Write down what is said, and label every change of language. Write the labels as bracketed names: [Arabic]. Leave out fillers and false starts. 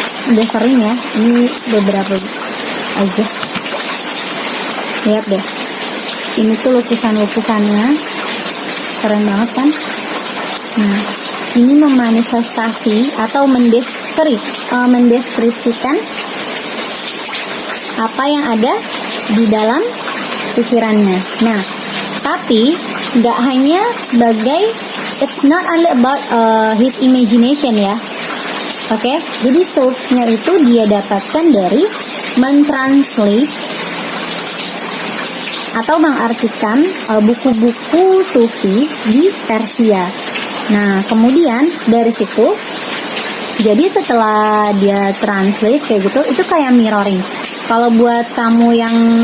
[Indonesian] Udah sering ya, ini beberapa aja. Lihat deh, ini tuh lukisan-lukisannya keren banget kan. Nah, ini memanifestasi atau mendeskripsikan apa yang ada di dalam pikirannya. Nah, tapi nggak hanya sebagai, [English] it's not only about his imagination [Indonesian] ya. Oke, jadi source-nya itu dia dapatkan dari mentranslate atau mengartikan buku-buku Sufi di Persia. Nah, kemudian dari situ, jadi setelah dia translate kayak gitu, itu kayak mirroring. Kalau buat kamu yang